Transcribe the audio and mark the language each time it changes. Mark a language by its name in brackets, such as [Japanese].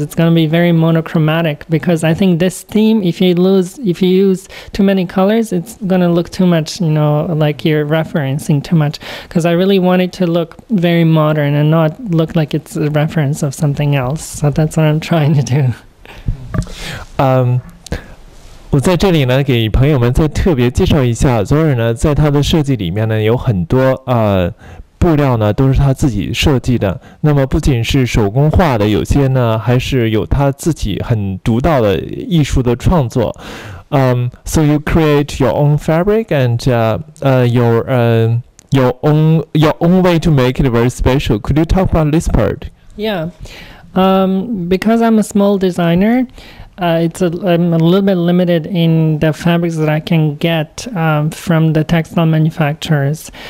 [English] It's going to be very monochromatic, because I think this theme, if you use too many colors, it's going to look too much, like you're referencing too much. Because I really want it to look very modern and not look like it's a reference of something else. So that's what I'm trying to do. [Chinese] 我在这里呢，给朋友们再特别介绍一下 Zoran 呢，在他的设计里面呢，有很多布料呢都是他自己设计的。那么不仅是手工画的，有些呢还是有他自己很独到的艺术的创作。 [English] So you create your own fabric and your own way to make it very special. Could you talk about this part? Yeah. Because I'm a small designer, I'm a little bit limited in the fabrics that I can get from the textile manufacturers.